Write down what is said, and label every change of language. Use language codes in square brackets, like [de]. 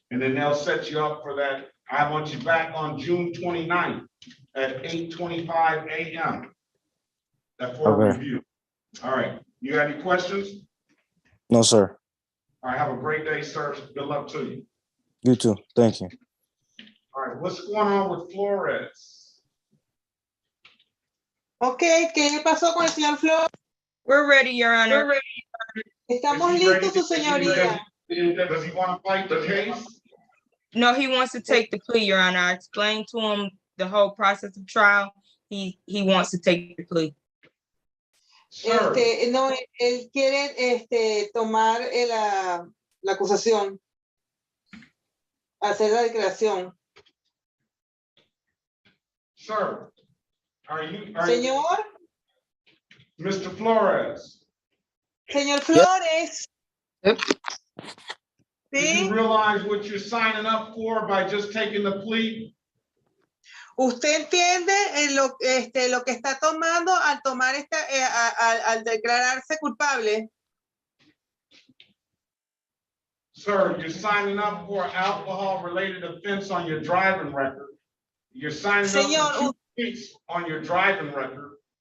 [en] And then they'll set you up for that. I want you back on June 29th at 8:25 a.m. For a review. All right, you got any questions? No, sir. All right, have a great day, sir. Good luck to you. You too. Thank you. All right, what's going on with Flores? [es] Okay, ¿qué pasó con el señor Flores? [en] We're ready, Your Honor. [es] Estamos listos, su señoría. [en] Does he want to fight the case? No, he wants to take the plea, Your Honor. I explained to him the whole process of trial. He wants to take the plea. [es] No, él quiere tomar la acusación, hacer la declaración. [en] Sir, [es] Señor. [en] Mr. Flores. [es] Señor Flores. [en] Yep. Do you realize what you're signing up for by just taking the plea? [es] ¿Usted entiende lo que está tomando al tomar al declararse culpable? [en] Sir, you're signing up for alcohol-related offense on your driving record. You're signing up for 2 weeks on your driving record.